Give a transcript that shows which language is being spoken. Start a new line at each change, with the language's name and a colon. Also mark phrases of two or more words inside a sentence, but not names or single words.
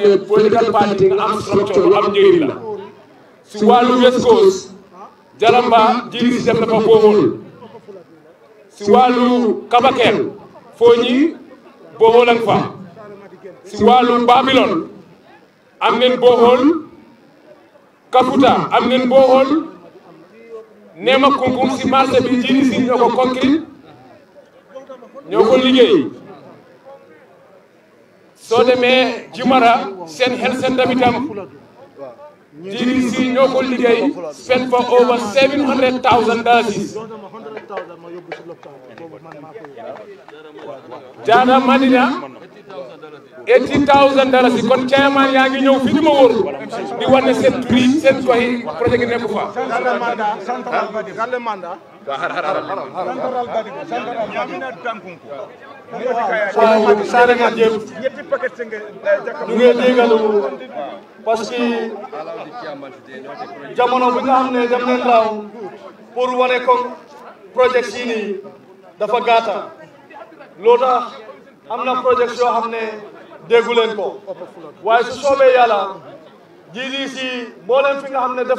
Wolof: ne
English: political party
Wolof: nga am structure lu am njëriñ la si wàllu West Coast Jalamba GDC def na fa boobu si wàllu Kabakel Fooñi boobu lañ fa si wàllu Babylon am neen booxool Kafuta am neen booxool Nema Kunkung si marché bi GDC ñoo ko concrete ñoo ko liggéey soo demee Jumara seen
English: health center
Wolof: bi tam GDC ñoo ko liggéey
English: spend for over $700,000
Wolof: Jada Madina $80,000 kon chairman yaa ngi ñëw fi di ma wóor di wane seen turi seen gox yi projet gi nekku fa waaw saare nga jëf ñu ngi jégalu
French: parce que
Wolof: jamono bi nga xam ne dem nañ laaw pour wane comme projet yi nii dafa gàtta loo tax am na projet yoo xam ne déggu leen ko waaye su soobee yàlla GDC mboolem fi nga xam ne def